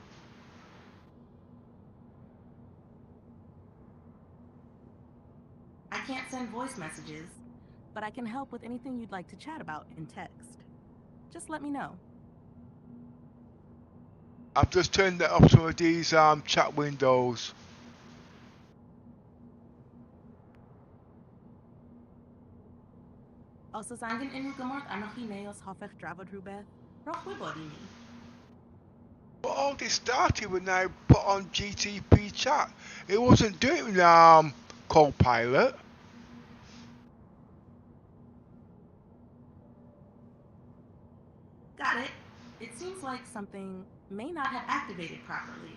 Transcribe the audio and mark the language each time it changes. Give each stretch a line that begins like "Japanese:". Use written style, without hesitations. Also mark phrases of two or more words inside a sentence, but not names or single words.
English: I can't send voice messages, but I can help with anything you'd like to chat about in text. Just let me know. I've just turned off some of these chat windows.
Welsh: Os oes angen unrhyw gymorth arnoch chi neu os hoffech drafod rhywbeth, rhowch wybod I ni.
English: But all this started when I put on GTP chat. It wasn't doing Copilot. Got it. It seems like something may not have activated properly.